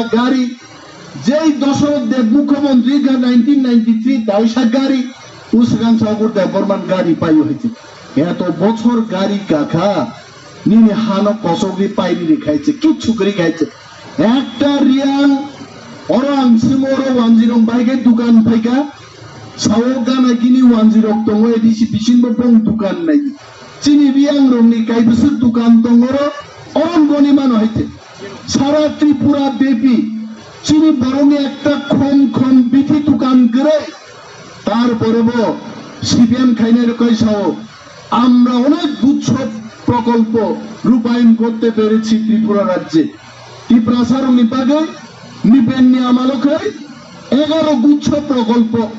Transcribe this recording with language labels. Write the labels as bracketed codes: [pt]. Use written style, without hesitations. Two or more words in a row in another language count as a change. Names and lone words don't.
[trp] গাড়ি যেই দশরথ দেব মুখ্যমন্ত্রী কা 1993 দাইসা গাড়ি উসগান অগুর দেববর্মান গাড়ি পাই হয়েছে এত বছর গাড়ি কাকা নিনে হানো কসবি পাইনি রেখাইছে কিচ্ছু করে খাইছে একটা রিয়াং orang simoro 10 baige dukan paika sawoga na kini 10 tongo edisi bisin bong dukan nai chini riang rongni kai bisu dukan tongoro orang goni mano haite sara tripura bepi chini boroni ekta khom bithi dukan করে [bn] তারপরে বো সিপিএম খাইনের কইসাও আমরা অনেক গুচ্ছ প্রকল্প রূপায়ণ করতে পেরেছি ত্রিপুরা রাজ্যে ত্রিপুরা [trp] সারং নিপাগে নিপেন্নি [bn] আমালকে 11 গুচ্ছ প্রকল্প